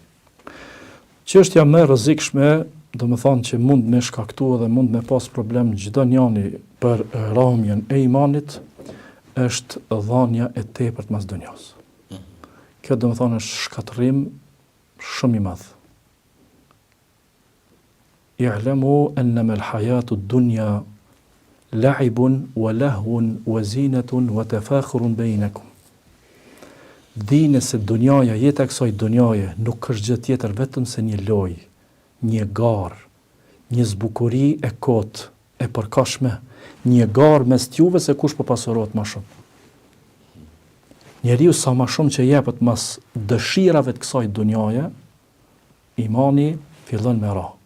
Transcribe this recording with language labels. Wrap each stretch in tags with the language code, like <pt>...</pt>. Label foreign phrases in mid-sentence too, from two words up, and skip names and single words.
<sq>Çështja më e rrezikshme, do me thonë që mund me shkaktu dhe mund me pas problem çdo njani për rrahmjen e imanit, është dhënia e tepërt mas dunjas. Kjo do me thonë është shkatërrim shumë i madh.</sq> <ar>اعلموا أنما الحياة الدنيا لعب ولهو وزينة وتفاخر بينكم.</ar> <sq>Dini se dunjaja, jeta e kësaj dunjaje nuk është gjë tjetër vetëm se një lojë, një garë, një zbukuri e kotë, e përkashme, një garë mes t'juve se kush po pasurohet më shumë. Njeriu sa më shumë që jepet mas dëshirave të kësaj dunjaje, imani fillon me ra.</sq>